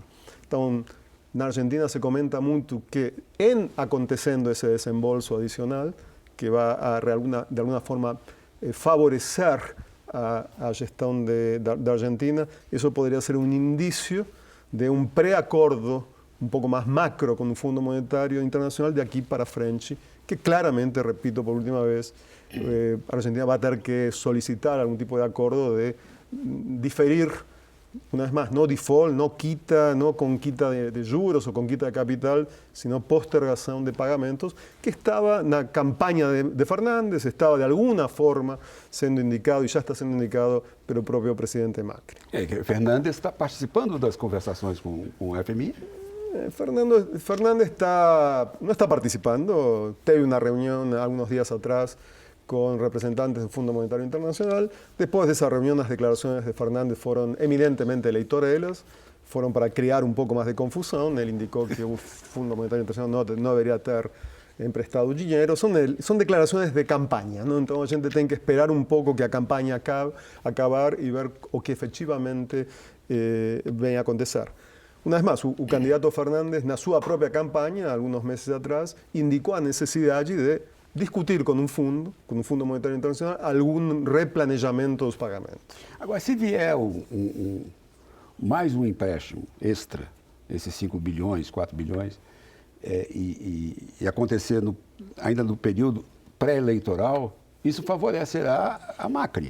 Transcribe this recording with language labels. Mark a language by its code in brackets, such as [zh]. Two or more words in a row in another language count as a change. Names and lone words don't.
[pt] Então, na Argentina se comenta muito que, em acontecendo esse desembolso adicional, que vai de alguma forma favorecer a gestão da Argentina, isso poderia ser um indício de um pré-acordo um pouco mais macro com o Fundo Monetário Internacional de aqui para frente, que claramente, repito por última vez, a Argentina vai ter que solicitar algum tipo de acordo de diferir, [es] una vez más, no default, no con quita de juros o con quita de capital, sino postergación de pagamentos, que estaba en la campaña de Fernández, estaba de alguna forma siendo indicado, y ya está siendo indicado [pt] pelo próprio presidente Macri. Fernández está participando das conversações com o FMI? [es] Fernández no está participando, teve una reunión algunos días atrás con representantes del Fundo Monetario Internacional. Después de esa reunión, las declaraciones de Fernández fueron eminentemente electoreras, fueron para crear un poco más de confusión. Él indicó que el Fundo Monetario Internacional no debería tener emprestado dinero. Son declaraciones de campaña, ¿no? Entonces, [pt] a gente [es] tiene que esperar un poco que la campaña acabar y ver [pt] o que [es] efectivamente venga a acontecer. Una vez más, el candidato Fernández, en su propia campaña, algunos meses atrás, indicó la necesidad de discutir [pt] com um fundo monetário internacional, algum replanejamento dos pagamentos. Agora, se vier mais um empréstimo extra, esses 5 bilhões, 4 bilhões, e acontecer ainda no período pré-eleitoral, isso favorecerá a Macri.